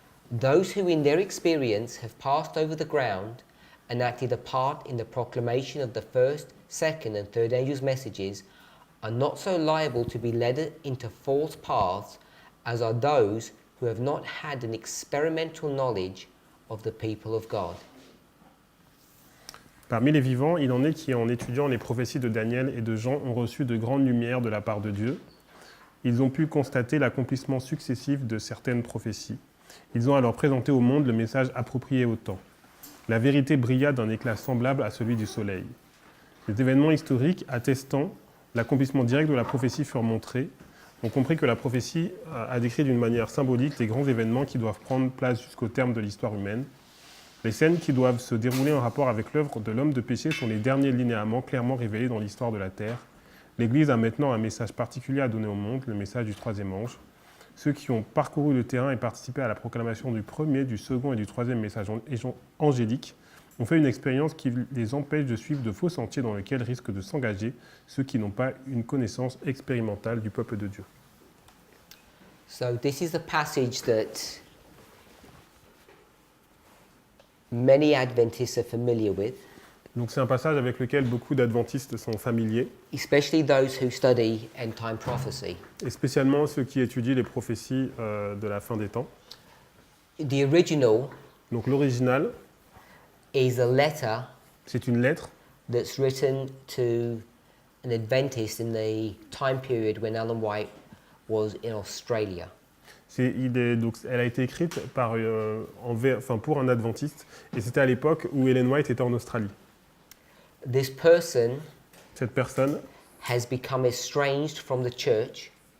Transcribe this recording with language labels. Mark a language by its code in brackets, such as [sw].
[en] Those who in their experience have passed over the ground and acted a part in the proclamation of the first, second and third angel's messages are not so liable to be led into false paths as are those who have not had an experimental knowledge of the people of God. [fr] Parmi les vivants, il en est qui, en étudiant les prophéties de Daniel et de Jean, ont reçu de grandes lumières de la part de Dieu. Ils ont pu constater l'accomplissement successif de certaines prophéties. Ils ont alors présenté au monde le message approprié au temps. La vérité brilla d'un éclat semblable à celui du soleil. Les événements historiques attestant l'accomplissement direct de la prophétie furent montrés. On comprit que la prophétie a décrit d'une manière symbolique les grands événements qui doivent prendre place jusqu'au terme de l'histoire humaine. Les scènes qui doivent se dérouler en rapport avec l'œuvre de l'homme de péché sont les derniers linéaments clairement révélés dans l'histoire de la Terre. L'Église a maintenant un message particulier à donner au monde, le message du troisième ange. Ceux qui ont parcouru le terrain et participé à la proclamation du premier, du second et du troisième message angélique ont fait une expérience qui les empêche de suivre de faux sentiers dans lesquels risquent de s'engager ceux qui n'ont pas une connaissance expérimentale du peuple de Dieu. [en] So this is the passage that many Adventists are familiar with, [fr] Donc c'est un passage avec lequel beaucoup d'adventistes sont familiers, [en] especially those who study end-time prophecy. [fr] et spécialement ceux qui étudient les prophéties de la fin des temps. [en] The original [fr] Donc l'original, [en] is a letter [fr] c'est une lettre [en] that's written to an Adventist in the time period when Ellen White was in Australia. [fr] Donc, elle a été écrite pour un adventiste, et c'était à l'époque où Ellen White était en Australie. [en] This person [fr] Cette personne, [en] has become estranged from the church.